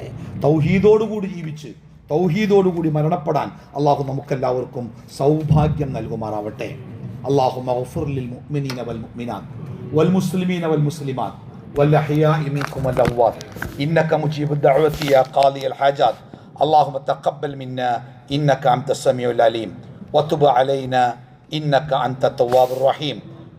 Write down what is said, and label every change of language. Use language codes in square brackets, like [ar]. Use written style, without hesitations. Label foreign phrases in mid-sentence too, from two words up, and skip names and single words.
[ml] തൗഹീദോടുകൂടി ജീവിച്ച് തൗഹീദോടുകൂടി മരണപ്പെടാൻ അള്ളാഹു നമുക്കെല്ലാവർക്കും സൗഭാഗ്യം നൽകുമാറാവട്ടെ. [ar] الله اغفر للمؤمنين والمؤمنات والمسلمين والمسلمات والأحياء منكم والأموات إنك مجيب الدعوات يا قاضي الحاجات. اللهم تقبل منا إنك أنت السميع العليم وتب علينا إنك أنت التواب الرحيم.